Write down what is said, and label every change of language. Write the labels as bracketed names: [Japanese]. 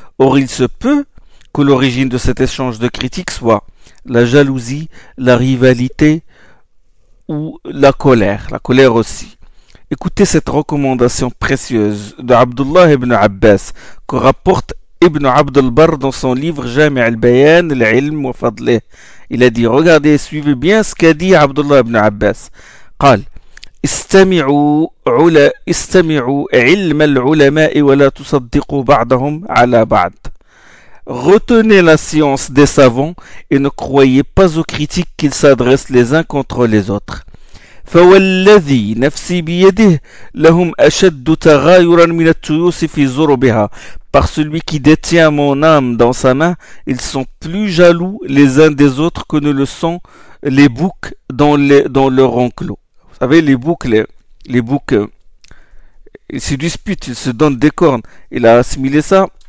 [French] Or, il se peut que l'origine de cet échange de critiques soit la jalousie, la rivalité ou la colère aussi. Écoutez cette recommandation précieuse de Abdullah ibn Abbas que rapporte Ibn Abd al-Barr dans son livre Jami' al-Bayan, l'ilm wa fadlih. Il a dit, regardez, suivez bien ce qu'a dit Abdullah ibn Abbas. [Arabic] Qal, استمعوا علم العلماء ولا تصدقوا بعضهم على بعض. [French] Retenez la science des savants et ne croyez pas aux critiques qu'ils s'adressent les uns contre les autres. [Arabic] فوالذي نفسي بيده لهم أشد تغايرا من الطيوس في ظربها. [French] Par celui qui détient mon âme dans sa main, ils sont plus jaloux les uns des autres que ne le sont les boucs dans leur enclos. Vous savez, les boucs, ils se disputent, ils se donnent des cornes. Il a assimilé ça.